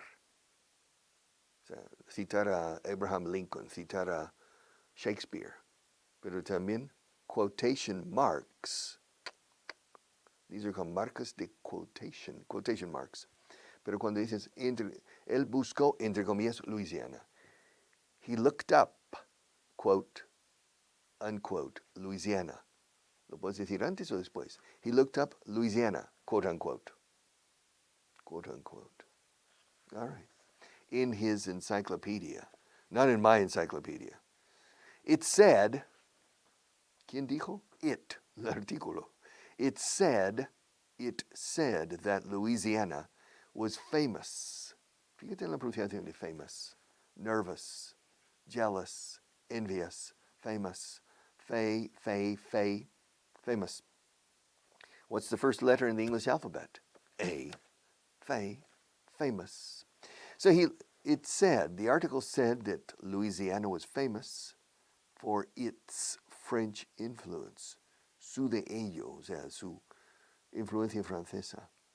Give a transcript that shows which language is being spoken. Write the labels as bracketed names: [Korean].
[Spanish] O sea, citar a Abraham Lincoln, citar a Shakespeare, pero también quotation marks. [English] These are called [Spanish] marcas de [English] quotation marks. [Spanish] Pero cuando dices Él buscó, entre comillas, Louisiana. [English] He looked up, quote, unquote, Louisiana. [Spanish] ¿Lo puedes decir antes o después? [English] He looked up Louisiana, quote, unquote. Quote, unquote. All right. In his encyclopedia, not in my encyclopedia. It said, [Spanish] ¿quién dijo? It, el artículo. [English] It said that Louisiana was famous. [Spanish] Fíjate en la pronunciación de famous. [English] Nervous, jealous, envious, famous, famous. What's the first letter in the English alphabet? A, famous. So the article said that Louisiana was famous for its French influence. [Spanish] Su de ello, o sea, su influencia francesa.